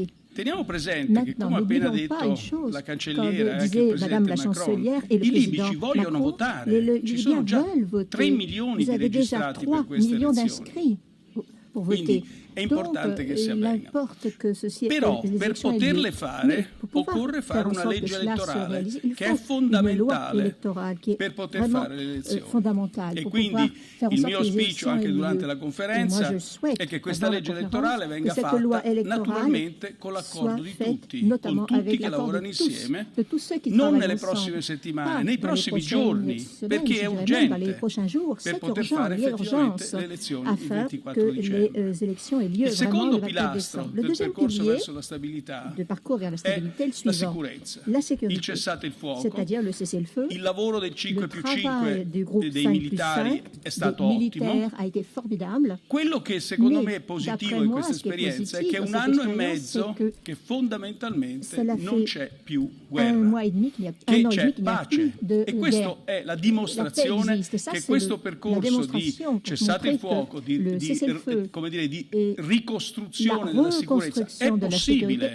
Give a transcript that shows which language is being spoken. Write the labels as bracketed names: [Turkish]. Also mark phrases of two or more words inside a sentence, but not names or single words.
[French] Maintenant, n'oublions pas une chose, comme disait Madame la chancelière et le président Macron, les Libyens veulent voter. Vous avez déjà 3 millions d'inscrits pour voter. Donc, il importe que ceci ait [Italian] poterle fare occorre fare una legge elettorale che è fondamentale per poter fare le elezioni. E quindi il mio auspicio anche durante la conferenza è che questa legge elettorale venga fatta naturalmente con l'accordo di tutti, con tutti che lavorano insieme, non nelle prossime settimane, nei prossimi giorni, perché è urgente per poter fare effettivamente le elezioni il 24 dicembre. [French] lieu vraiment le 24 décembre. Le deuxième pilier du parcours vers la stabilité est le suivant. La sécurité, c'est-à-dire le cessez-le-feu. Le travail du groupe 5+5 des militaires a été formidable. [Italian] Quello che secondo me è positivo in questa esperienza è che è un anno e mezzo che fondamentalmente non c'è più guerra, che c'è pace. E questa è la dimostrazione che questo percorso di cessate il fuoco, di ricostruzione della sicurezza è possibile.